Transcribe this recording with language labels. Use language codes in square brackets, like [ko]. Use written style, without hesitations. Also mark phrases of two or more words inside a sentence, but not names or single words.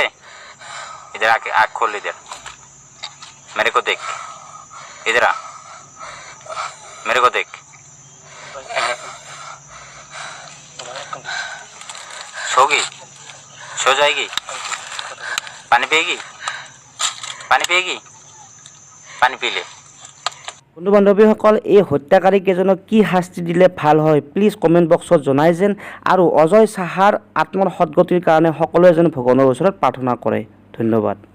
[hi] इधर आके आँख खोल, इधर मेरे को देख, इधर आ, मेरे को देख। सोगी, सो जाएगी। पानी पिएगी, पानी पिएगी, पानी पी ले। [as] বন্ধু বান্ধৱীসকল, এই হত্যাকাৰীকেইজনক কি শাস্তি দিলে ভাল হয় প্লিজ কমেণ্ট বক্সত জনাই যেন, আৰু অজয় সাহাৰ আত্মৰ সদ্গতিৰ কাৰণে সকলোৱে যেন ভগৱানৰ ওচৰত প্ৰাৰ্থনা কৰে। ধন্যবাদ।